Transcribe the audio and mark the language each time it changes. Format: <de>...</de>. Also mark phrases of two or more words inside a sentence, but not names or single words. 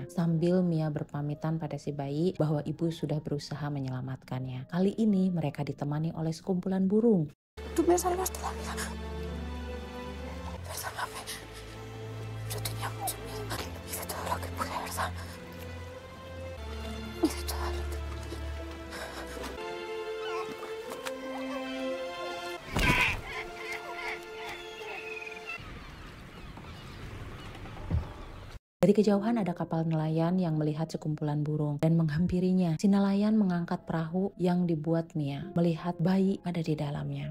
<id>Sambil Mia berpamitan pada si bayi bahwa ibu sudah berusaha menyelamatkannya. Kali ini mereka ditemani oleh sekumpulan burung.</id> <es>Tú me salvaste la vida. Perdóname. Yo tenía mucho miedo. Hice todo lo que pude, ¿verdad? Hice todo lo que pude.</es> <id>Dari kejauhan ada kapal nelayan yang melihat sekumpulan burung dan menghampirinya. Si nelayan mengangkat perahu yang dibuat Mia, melihat bayi ada di dalamnya.</id>